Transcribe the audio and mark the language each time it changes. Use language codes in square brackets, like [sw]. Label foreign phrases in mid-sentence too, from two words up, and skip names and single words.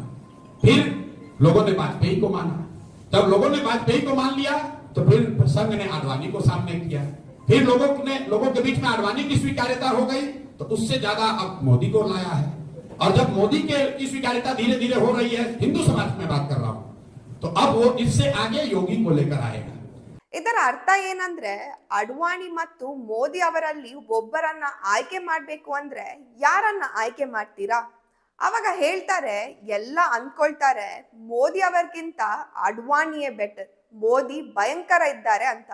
[hi] फिर लोगों ने वाजपेयी को माना। जब लोगों ने वाजपेयी को मान लिया तो फिर संघ ने आडवाणी को सामने किया। फिर लोगों के बीच में आडवाणी की स्वीकार्यता हो गई तो उससे ज्यादा अब मोदी को लाया है। और जब मोदी की स्वीकार्यता धीरे धीरे हो रही है, हिंदू समाज में बात कर रहा हूं, तो अब वो इससे आगे योगी को लेकर आएगा। [kn] ಇದರ ಅರ್ಥ ಏನಂದ್ರೆ, ಅಡ್ವಾಣಿ ಮತ್ತು ಮೋದಿ ಅವರಲ್ಲಿ ಒಬ್ಬರನ್ನ ಆಯ್ಕೆ ಮಾಡ್ಬೇಕು ಅಂದ್ರೆ ಯಾರನ್ನ ಆಯ್ಕೆ ಮಾಡ್ತೀರಾ? ಅವಾಗ ಹೇಳ್ತಾರೆ, ಎಲ್ಲ ಅನ್ಕೊಳ್ತಾರೆ ಮೋದಿ ಅವರಿಗಿಂತ ಅಡ್ವಾಣಿಯೇ ಬೆಟರ್, ಮೋದಿ ಭಯಂಕರ ಇದ್ದಾರೆ ಅಂತ.